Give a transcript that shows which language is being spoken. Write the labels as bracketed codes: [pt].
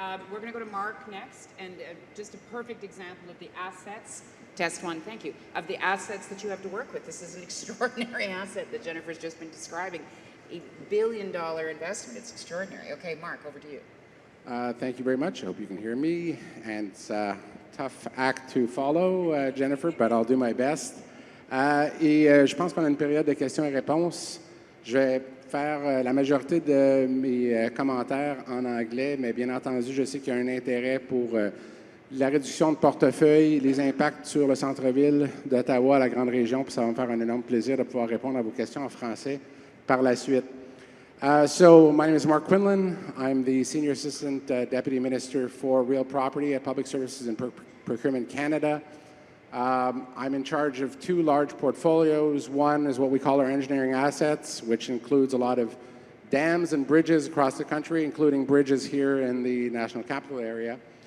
[en] We're going to go to Mark next, and just a perfect example of the assets, test one, thank you, of the assets that you have to work with. This is an extraordinary asset that Jennifer's just been describing. $8 billion investment. It's extraordinary. Okay, Mark, over to you. Thank you very much. I hope you can hear me. And it's a tough act to follow, Jennifer, but I'll do my best. [fr] Je pense qu'on a une période de questions et réponses. Je vais faire la majorité de mes commentaires en anglais, mais bien entendu, je sais qu'il y a un intérêt pour la réduction de portefeuille, les impacts sur le centre-ville d'Ottawa, la grande région, puis ça va me faire un énorme plaisir de pouvoir répondre à vos questions en français par la suite. [en] So my name is Mark Quinlan. I'm the Senior Assistant Deputy Minister for Real Property at Public Services and Procurement Canada. I'm in charge of two large portfolios. One is what we call our engineering assets, which includes a lot of dams and bridges across the country, including bridges here in the National Capital area.